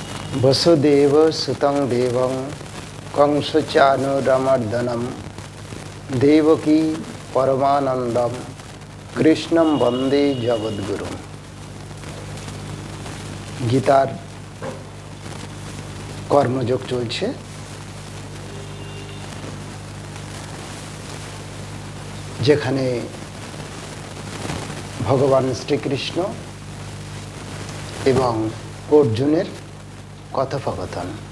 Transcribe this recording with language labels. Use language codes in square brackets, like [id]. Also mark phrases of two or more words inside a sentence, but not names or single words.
[sa] वसुदेव सुतं देवं कंसचानूरमर्दनं देवकी परमानंदम कृष्णं वंदे जगद्गुरुम। [bn] गीतार কর্মযোগ চলছে। যেখানে ভগবান শ্রীকৃষ্ণ এবং অর্জুনের কথোপকথন।